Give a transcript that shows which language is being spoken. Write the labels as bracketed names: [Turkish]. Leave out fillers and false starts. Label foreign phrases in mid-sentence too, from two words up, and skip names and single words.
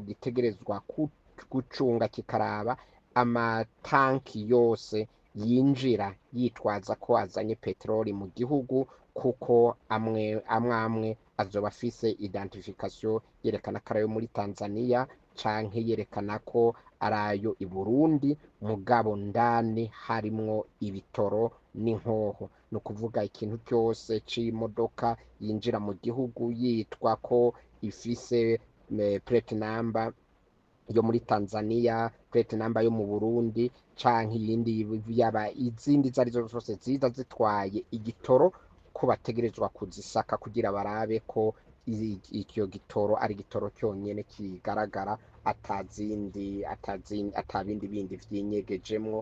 [Rundi] gitegerezwa gucunga kikaraba amatanki yose yinjira yitwaza ko azanye peteroli mu gihugu, kuko amwe azoba afise identification yerekana ko arayo muri Tanzania canke yerekana ko arayo i Burundi, mugabo ndani harimwo ibitoro n'inkoho. No kuvuga ikintu cyose c'imodoka yinjira mu gihugu yitwa ko ifise [English] plate number [Rundi] yo muri Tanzania, [English] plate number [Rundi] yo mu Burundi canke iyindi yaba izindi zarizo zose ziza zitwaye igitoro, ko bategerezwa kuzisaka kugira barabe ko icyo gitoro ari gitoro cyonyene kigaragara atabindi bindi vyinyegejemwo.